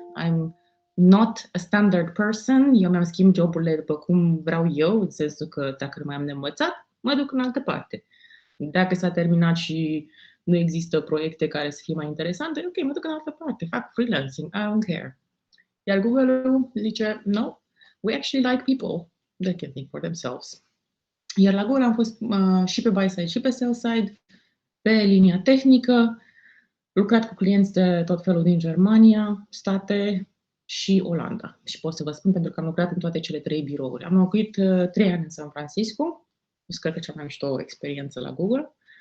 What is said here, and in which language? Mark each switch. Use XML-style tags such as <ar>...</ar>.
<en>I'm not a standard person,</en> <ro>eu mi-am schimbat joburile după cum vreau eu, în sensul că dacă nu mai am de învățat, mă duc în altă parte. Dacă s-a terminat și nu există proiecte care să fie mai interesante, ok, mă duc în altă parte, fac freelancing,</ro> <en>I don't care.</en> <ro>Iar Google-ul zice,</ro> <en>no, we actually like people that can think for themselves.</en> <ro>Iar la Google am fost și pe buy side și pe sell side, pe linia tehnică, lucrat cu clienți de tot felul din Germania, state și Olanda. Și pot să vă spun pentru că am lucrat în toate cele 3 birouri. Am locuit 3 ani în San Francisco, cred că cea mai mișto experiență la Google.</ro>